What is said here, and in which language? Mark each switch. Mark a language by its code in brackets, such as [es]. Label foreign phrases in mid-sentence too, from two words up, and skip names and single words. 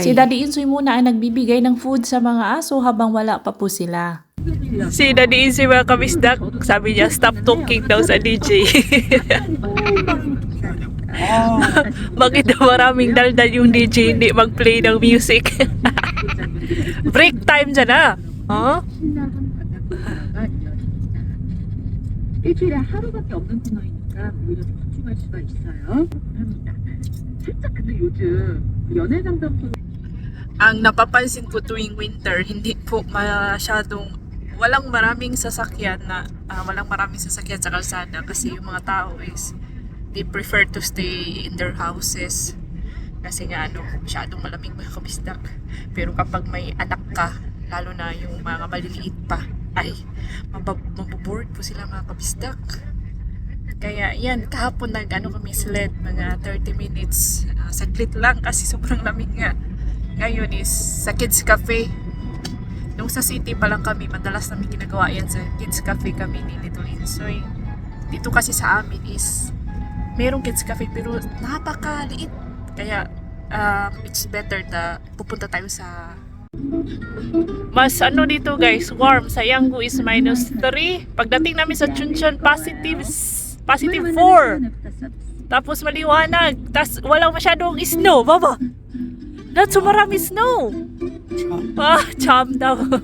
[tl] Si Daddy Insoy muna ang nagbibigay ng food sa mga aso habang wala pa po sila. Si Daddy Insoy mga kabistak, sabi niya, [en] stop talking [tl] daw sa DJ. Bakit daw maraming daldal yung DJ hindi mag-play ng music? [en] Break time [tl] dyan ah! Huh? [ko] 일주일에 하루밖에 없는 코너이니까 오히려 더 집중할 수가 있어요. 합니다. 살짝 근데 요즘 연애 상담소 [tl] Ang napapansin ko tuwing winter, hindi po masyadong walang maraming sasakyan sa kalsada kasi yung mga tao is [en] they prefer to stay in their houses [tl] kasi nga masyadong malamig mga kabisdak. Pero kapag may anak ka, lalo na yung mga maliliit pa, ay maboboard po sila mga kabisdak. Kaya yan, kahapon kami sled mga 30 minutes, saglit lang kasi sobrang lamig nga. Ngayon is sa Kids Cafe. Nung sa city pa lang kami, madalas namin ginagawa yan sa Kids Cafe kami ni Little Insoy. Dito kasi sa amin is merong Kids Cafe pero napakaliit. Kaya [en] it's better [tl] na pupunta tayo sa mas dito guys, warm. Sa Yanggu is -3. Pagdating namin sa Chuncheon, +4. Tapos maliwanag. Tapos walang masyadong snow. Baba! [en] Not so [tl] marami snow. Cham daw.